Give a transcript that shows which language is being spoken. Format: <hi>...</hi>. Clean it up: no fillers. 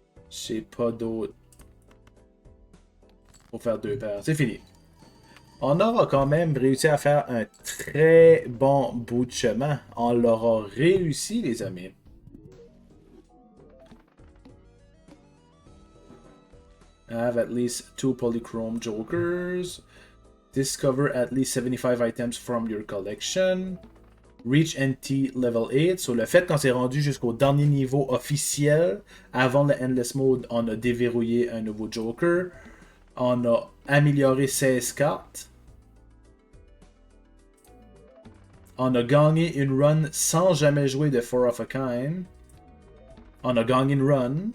<fr>J'ai pas d'autre... Pour faire 2 paires. C'est fini. On aura quand même réussi à faire un très bon bout de chemin. On l'aura réussi, les amis.</fr> <en>Have at least 2 polychrome jokers. Discover at least 75 items from your collection. Reach NT Level 8.</en> <fr>Sur le fait qu'on s'est rendu jusqu'au dernier niveau officiel, avant le Endless Mode, on a déverrouillé un nouveau Joker. On a amélioré 16 cartes. On a gagné une run sans jamais jouer de Four of a Kind. On a gagné une run.</fr>